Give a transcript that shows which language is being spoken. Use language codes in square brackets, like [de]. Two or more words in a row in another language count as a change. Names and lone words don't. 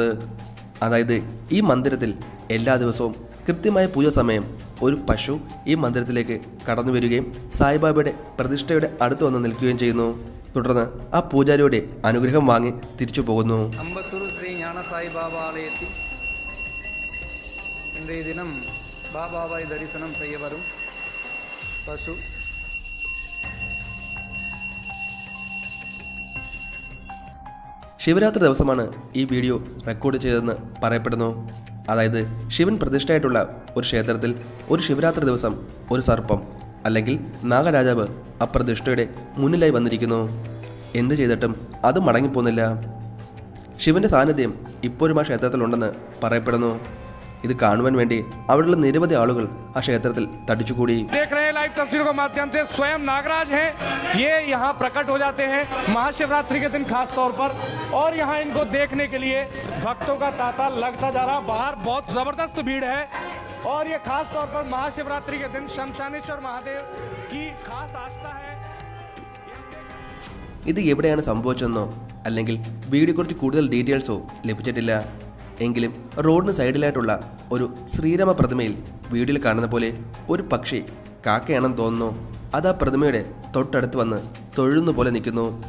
[ml] അതായത് ഈ മന്ദിരത്തിൽ എല്ലാ ദിവസവും കൃത്യമായ പൂജ സമയം ഒരു പശു ഈ മന്ദിരത്തിലേക്ക് കടന്നു വരികയും സായിബാബയുടെ പ്രതിഷ്ഠയുടെ അടുത്ത് വന്ന് നിൽക്കുകയും ചെയ്യുന്നു. തുടർന്ന് ആ പൂജാരിയുടെ അനുഗ്രഹം വാങ്ങി തിരിച്ചു പോകുന്നു. ശ്രീ ജ്ഞാന സായിബാബ ആലയത്തിൽ [ta] இன்றைய தினம் பாபாவை தரிசனம் செய்ய வரும் பசு [ml] ശിവരാത്രി ദിവസമാണ് ഈ വീഡിയോ റെക്കോർഡ് ചെയ്തതെന്ന് പറയപ്പെടുന്നു. അതായത് ശിവൻ പ്രതിഷ്ഠയായിട്ടുള്ള ഒരു ക്ഷേത്രത്തിൽ ഒരു ശിവരാത്രി ദിവസം ഒരു സർപ്പം അല്ലെങ്കിൽ നാഗരാജാവ് ആ പ്രതിഷ്ഠയുടെ മുന്നിലായി വന്നിരിക്കുന്നു. എന്ത് ചെയ്തിട്ടും അത് മടങ്ങിപ്പോകുന്നില്ല. ശിവന്റെ സാന്നിധ്യം ഇപ്പോഴും ആ ക്ഷേത്രത്തിലുണ്ടെന്ന് പറയപ്പെടുന്നു. ഇത് കാണുവാൻ വേണ്ടി അവിടെയുള്ള നിരവധി ആളുകൾ ആ ക്ഷേത്രത്തിൽ തടിച്ചുകൂടി. [hi] लाइव तस्वीरों के माध्यम से स्वयं नागराज हैं, ये यहाँ प्रकट हो जाते हैं महाशिवरात्रि के दिन खास तौर पर, और यहाँ इनको देखने के लिए भक्तों का तांता लगता जा रहा. बाहर बहुत जबरदस्त भीड़ है और ये खास तौर पर महाशिवरात्रि के दिन शमशानेश्वर महादेव की खास आस्था है. [ml] ഇത് എവിടെയാണ് സംഭവിച്ചതെന്നോ അല്ലെങ്കിൽ വീഡിയോയെക്കുറിച്ച് കൂടുതൽ ഡീറ്റെയിൽസോ ലഭിച്ചിട്ടില്ല. എങ്കിലും റോഡിന് സൈഡിലായിട്ടുള്ള ഒരു ശ്രീരാമ പ്രതിമയിൽ വീഡിയോയിൽ കാണുന്ന പോലെ ഒരു പക്ഷി കാക്കയാണെന്ന് തോന്നുന്നു. അത് ആ പ്രതിമയുടെ തൊട്ടടുത്ത് വന്ന് തൊഴുന്ന പോലെ നിൽക്കുന്നു.